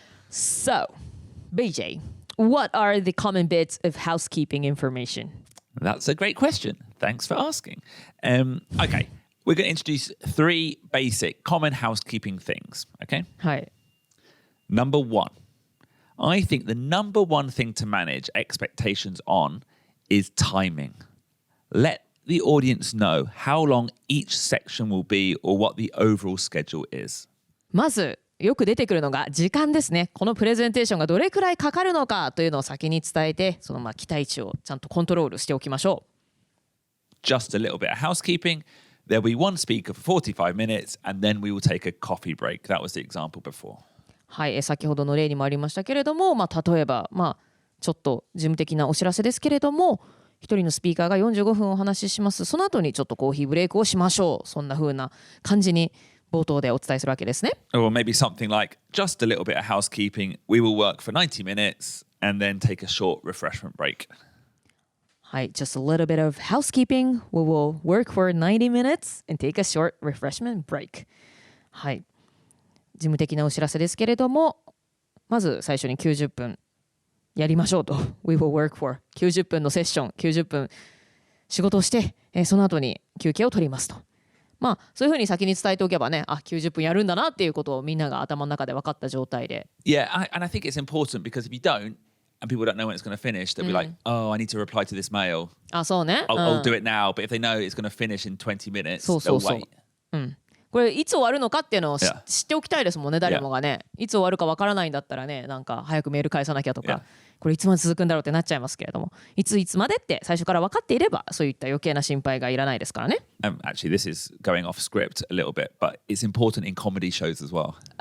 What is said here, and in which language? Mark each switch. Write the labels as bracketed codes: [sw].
[en] So, BJ, what are the common bits of housekeeping information? That's a great question. Thanks for asking. Okay, we're going to introduce 3 basic common housekeeping things. Okay. [ja] はい。 [en] Number 1. I think the number one thing to manage expectations on is timing. Let the audience know how long each section will be or what the overall schedule is. [ja] まずよく出てくるのが時間ですね。このプレゼンテーションがどれくらいかかるのかというのを先に伝えて、その期待値をちゃんとコントロールしておきましょう。 [en] Just a little bit of housekeeping. There'll be one speaker for 45 minutes and then we will take a coffee break. That was the example before. [ja] はい、先ほどの例にもありましたけれども、例えば、ちょっと事務的なお知らせですけれども、一人のスピーカーが45分お話しします。その後にちょっとコーヒーブレイクをしましょう。そんな風な感じに冒頭でお伝えするわけですね。 [en] Or maybe something like, just a little bit of housekeeping. We will work for 90 minutes and then take a short refreshment break. はい、just a little bit of housekeeping. We will work for 90 minutes and take a short refreshment break. [ja] はい。事務的なお知らせですけれども、まず最初に90分やりましょうと。 [en] We will work for [ja] 90分のセッション、90分仕事をして、その後に休憩を取りますと。そういうふうに先に伝えておけばね、90分やるんだなっていうことをみんなが頭の中で分かった状態で。 [en] Yeah, and I think it's important because if you don't, and people don't know when it's going to finish, they'll be like, oh, I need to reply to this mail. [ja] そうね。 [en] I'll do it now. But if they know it's going to finish in 20 minutes, [ja] そう [en] they'll wait. [ja] これいつ終わるのかっていうのを知っておきたいですもんね、誰もがね。いつ終わるかわからないんだったらね、なんか早くメール返さなきゃとか、これいつまで続くんだろうってなっちゃいますけれども、いつまでって最初から分かっていれば、そういった余計な心配がいらないですからね。 [en] Actually, this is going off script a little bit, but it's important in comedy shows as well.